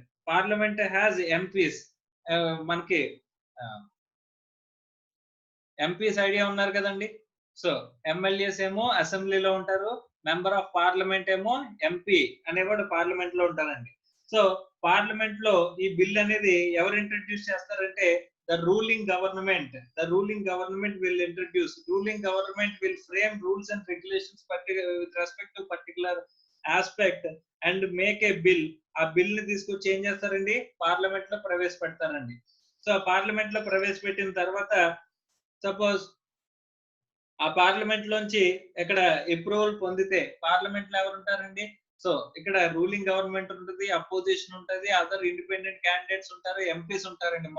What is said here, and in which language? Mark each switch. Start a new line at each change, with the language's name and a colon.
English: Parliament has MPs.
Telugu: మనకి MPs idea ఉన్నారు కదండి. సో ఎమ్మెల్యేస్ ఏమో అసెంబ్లీలో ఉంటారు, మెంబర్ ఆఫ్ పార్లమెంట్ ఏమో ఎంపీ అనేవాడు పార్లమెంట్ లో ఉంటారండి. సో పార్లమెంట్ లో ఈ బిల్ అనేది ఎవరు ఇంట్రడ్యూస్ చేస్తారంటే
English: the ruling government will introduce, ruling government will frame rules and regulations with respect to particular aspect and make a bill.
Telugu: ఆ బిల్ ని తీసుకొచ్చి ఏం చేస్తారండి పార్లమెంట్ లో ప్రవేశపెడతారండి. సో పార్లమెంట్ లో ప్రవేశపెట్టిన తర్వాత సపోజ్ ఆ పార్లమెంట్ లోంచి ఇక్కడ అప్రూవల్ పొందితే పార్లమెంట్ లో ఎవరు ఉంటారండి? సో ఇక్కడ రూలింగ్ గవర్నమెంట్ ఉంటుంది, అపోజిషన్ ఉంటుంది, అదర్ ఇండిపెండెంట్ క్యాండిడేట్స్ ఉంటారు, ఎంపీస్ ఉంటారండి.